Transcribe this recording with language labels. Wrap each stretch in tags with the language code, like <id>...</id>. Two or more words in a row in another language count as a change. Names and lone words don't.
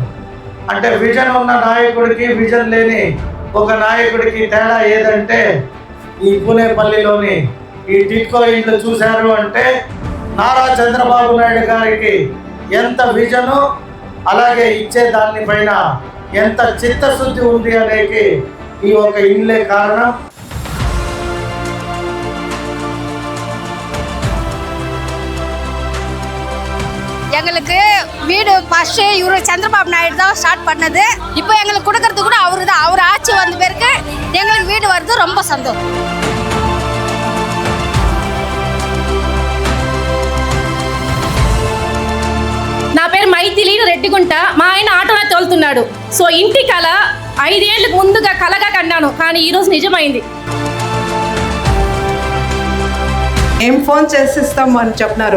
<te>అంటే విజన్ ఉన్న నాయకుడికి విజన్ లేని ఒక నాయకుడికి తేడా ఏదంటే ఈ పూనేపల్లిలోని ఈ టిట్కో ఇల్లు చూశారు అంటే నారా చంద్రబాబు నాయుడు గారికి ఎంత విజను, అలాగే ఇచ్చే దాని పైన ఎంత చిత్తశుద్ధి ఉంది అనేది ఈ ఒక ఇల్లే కారణం.</te> <ta>எங்களுக்கு வீடு ஃபர்ஸ்ட் இவரு சந்திரபாபு நாயுடு தான் ஸ்டார்ட் பண்ணது. இப்போ எங்களுக்கு கொடுக்கறது கூட அவரு தான். அவர் ஆட்சி வந்த பிறகு எங்களுக்கு வீடு வருது, ரொம்ப சந்தோஷம்.</ta> <te>నా పేరు మైథిలి, రెడ్డిగుంట. మా ఆయన ఆటోలో తోలుతున్నాడు. సో ఇంటి కళ 5 ఏళ్ళకు ముందుగా కలగా కన్నాను, కానీ ఈరోజు నిజమైంది. ఏం ఫోన్ చేసిస్తాము అని చెప్పినారు.</te>